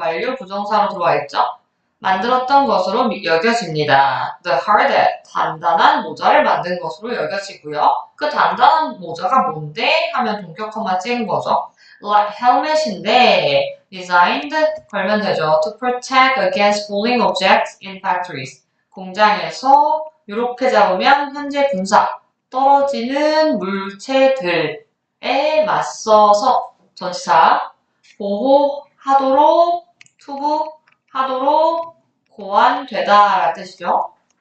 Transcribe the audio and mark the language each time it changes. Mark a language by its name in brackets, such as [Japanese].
[Korean] 완료 부정사로 들어와 있죠. 만들었던 것으로 여겨집니다. [English] The hard, [Korean] 단단한 모자를 만든 것으로 여겨지고요. 그 단단한 모자가 뭔데? 하면 동격커마 찍은 거죠. Like helmet인데 designed 걸면 되죠. [English] To protect against falling objects in factories. [Korean] 공장에서 이렇게 잡으면 현재 분사 떨어지는 물체들에 맞서서 전치사 보호하도록 투구하도록 보완되다 라는 뜻이죠.